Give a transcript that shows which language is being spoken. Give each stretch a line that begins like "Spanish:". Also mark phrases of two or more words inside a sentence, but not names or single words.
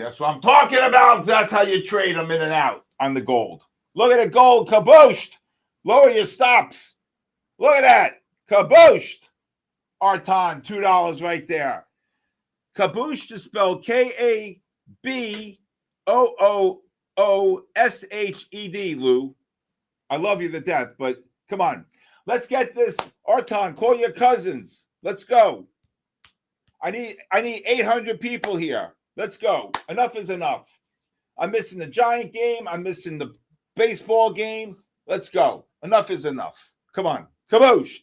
English: That's what I'm talking about. That's how you trade them in and out on the gold. Look at the gold. Kabooshed. Lower your stops. Look at that. Kabooshed. Artan, $2 right there. Kabooshed is spelled K-A-B-O-O-O-S-H-E-D, Lou. I love you to death, but come on. Let's get this. Artan, call your cousins. Let's go. I need 800 people here. Let's go. Enough is enough. I'm missing the Giant game. I'm missing the baseball game. Let's go. Enough is enough. Come on. Kabooshed.